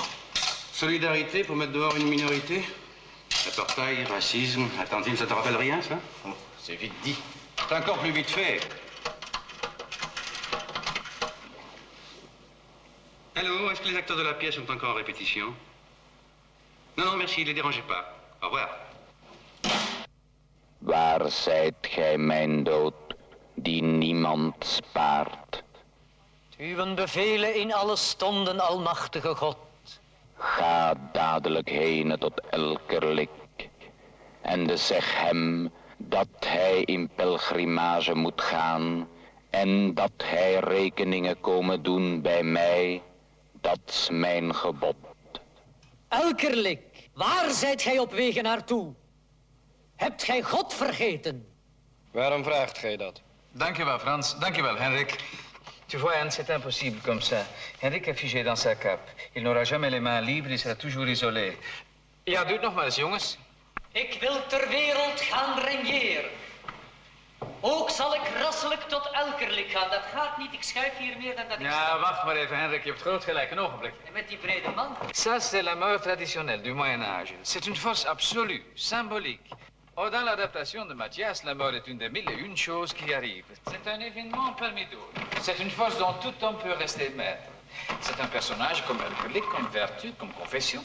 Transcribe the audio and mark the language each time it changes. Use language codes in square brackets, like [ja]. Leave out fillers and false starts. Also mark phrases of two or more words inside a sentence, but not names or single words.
[fr] Solidarité pour mettre dehors une minorité? Apartheid, racisme, attentisme, ça te rappelle rien, ça? Oh, c'est vite dit. C'est encore plus vite fait. Allô, est-ce que les acteurs de la pièce sont encore en répétition? Non, non, merci, ne les dérangez pas. Au revoir. [nl] Waar zijt gij, mijn dood, die niemand spaart? Uwen bevelen in alle stonden, almachtige God. Ga dadelijk heen tot Elkerlijk en zeg hem dat hij in pelgrimage moet gaan en dat hij rekeningen komen doen bij mij. Dat's mijn gebod. Elkerlijk, waar zijt gij op wegen naartoe? Hebt gij God vergeten? Waarom vraagt gij dat? Dankjewel, Frans. Dankjewel, Henrik. [fr] Tu vois, Anne, c'est impossible comme ça. Henrik est figé dans sa cape. Il n'aura jamais les mains libres, il sera toujours isolé. [nl] Ja, doe het nog maar eens, jongens. Ik wil ter wereld gaan regneren. Ook zal ik rasselijk tot Elkerlijk gaan. Dat gaat niet, ik schuif hier meer dan dat ik sta. Ja, wacht maar even, Henrik. Je hebt groot gelijk. Een ogenblik. En met die brede man. [fr] Ça, c'est la mort traditionnelle du Moyen-Âge. C'est une force absolue, symbolique. Oh, dans l'adaptation de Mathias, la mort est une des 1001 choses qui arrivent. C'est un événement parmi d'autres. C'est une force dont tout homme peut rester maître. C'est un personnage comme alcoolique, comme vertu, comme confession.